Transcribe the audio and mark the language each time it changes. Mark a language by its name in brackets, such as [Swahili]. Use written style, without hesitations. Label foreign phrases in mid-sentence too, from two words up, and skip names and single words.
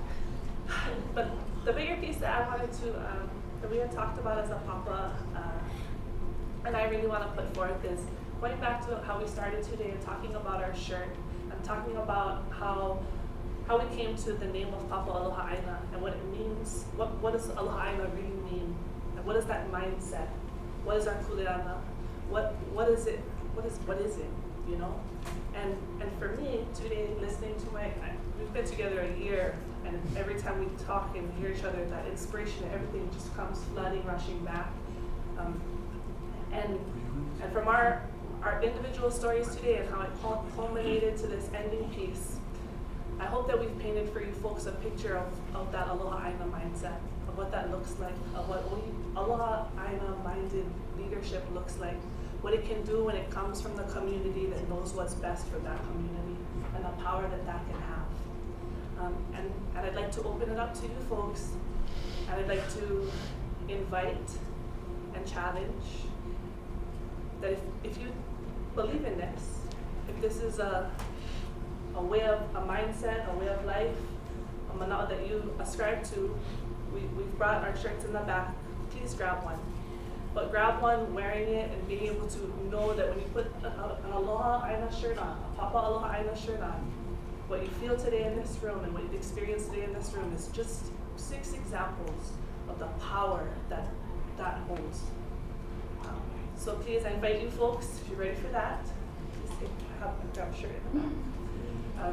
[English] But the bigger piece that I wanted to, that we had talked about as a papa, and I really want to put forth is going back to how we started today and talking about our shirt, and talking about how we came to the name of Papa Aloha ʻāina and what it means. What does [Hawaiian] Aloha ʻāina [English] really mean? And what is that mindset? What is our kuleana? What is it? What is it? You know? And for me today, listening to we've been together a year, and every time we talk and hear each other, that inspiration and everything just comes flooding, rushing back. And from our individual stories today and how it culminated to this ending piece, I hope that we've painted for you folks a picture of that [Hawaiian] Aloha ʻāina [English] mindset, of what that looks like, of what [Hawaiian] Aloha ʻāina [English] minded leadership looks like, what it can do when it comes from the community that knows what's best for that community, and the power that can have. And I'd like to open it up to you folks, and I'd like to invite and challenge that if you believe in this, if this is a way of a mindset, a way of life, a mana'o that you ascribe to, we've brought our shirts in the back. Please grab one. But grab one, wearing it, and being able to know that when you put an [Hawaiian] Aloha ʻāina [English] shirt on, a Papa Aloha ʻāina shirt on, what you feel today in this room and what you've experienced today in this room is just 6 examples of the power that holds. So please, I invite you folks, if you're ready for that, please have a grab shirt in the back.